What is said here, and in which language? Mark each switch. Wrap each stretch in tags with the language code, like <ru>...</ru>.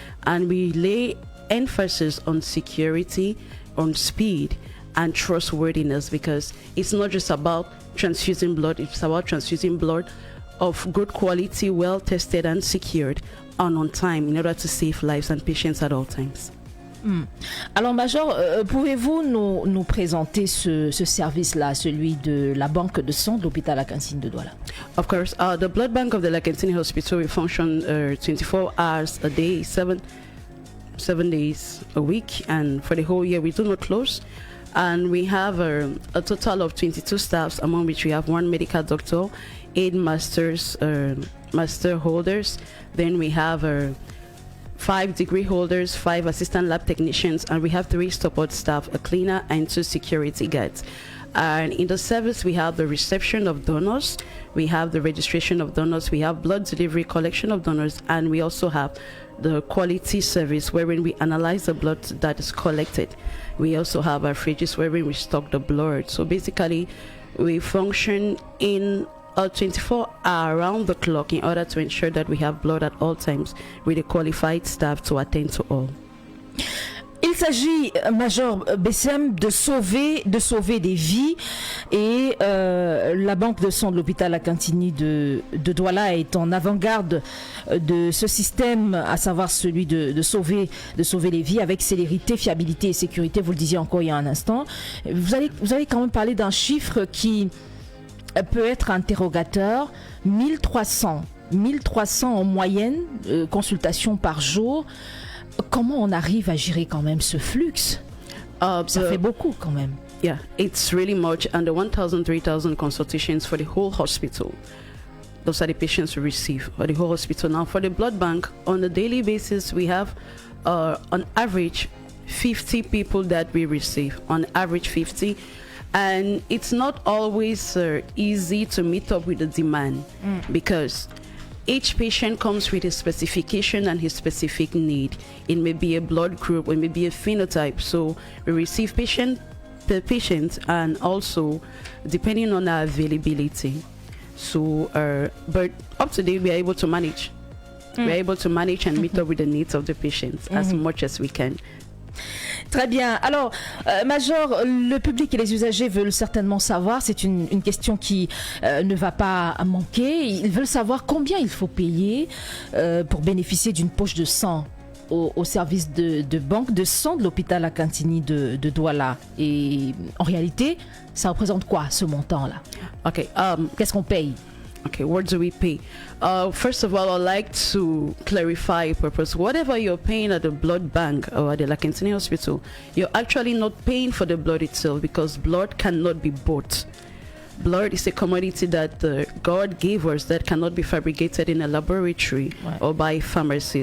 <en>And we lay emphasis on security, on speed, and trustworthiness, because it's not just about transfusing blood, it's about transfusing blood of good quality, well tested and secured, and on time, in order to save lives and patients at all times.</en> <fr>Alors, Major, pouvez-vous nous présenter ce service-là, celui de la banque de sang de l'hôpital Akintini de Douala?</fr> <en>Of course, the blood bank of the Lakentini Hospital will function 24 hours a day, 7 days a week, and for the whole year we do not close. And we have a total of 22 staffs, among which we have 1 medical doctor, 8 master holders. Then we have 5 degree holders, 5 assistant lab technicians, and we have 3 support staff, a cleaner and 2 security guards. And in the service, we have the reception of donors, we have the registration of donors, we have blood delivery, collection of donors, and we also have the quality service wherein we analyze the blood that is collected. We also have our fridges wherein we stock the blood. So basically, we function in a 24-hour around the clock in order to ensure that we have blood at all times with a qualified staff to attend to all.</en> <fr>Il s'agit, Major Bessem, de sauver des vies, et la banque de sang de l'hôpital Akintini de Douala est en avant-garde de ce système, à savoir celui de sauver les vies avec célérité, fiabilité et sécurité. Vous le disiez encore il y a un instant. Vous avez quand même parlé d'un chiffre qui peut être interrogateur. 1300 en moyenne consultations par jour. Comment on arrive à gérer quand même ce flux? Ça fait beaucoup quand même.</fr> <en>Yeah, it's really much. And the 1,000, 3,000 consultations for the whole hospital, those are the patients we receive for the whole hospital. Now, for the blood bank, on a daily basis, we have on average 50 people that we receive. On average 50. And it's not always easy to meet up with the demand because each patient comes with his specification and his specific need. It may be a blood group, or it may be a phenotype. So we receive patient per patient, and also depending on our availability. So, but up to date, we are able to manage. We're able to manage and meet up with the needs of the patients as much as we can.</en> <fr>Très bien. Alors, Major, le public et les usagers veulent certainement savoir, c'est une question qui ne va pas manquer, ils veulent savoir combien il faut payer pour bénéficier d'une poche de sang au service de banque de sang de l'hôpital Akintini de Douala. Et en réalité, ça représente quoi ce montant-là?</fr> <en>Okay.</en> <fr>Qu'est-ce qu'on paye?</fr> <en>Okay, what do we pay? First of all, I'd like to clarify a purpose. Whatever you're paying at the blood bank or at the Lakentini Hospital, you're actually not paying for the blood itself, because blood cannot be bought. Blood is a commodity that God gave us that cannot be fabricated in a laboratory or by pharmacy.</en>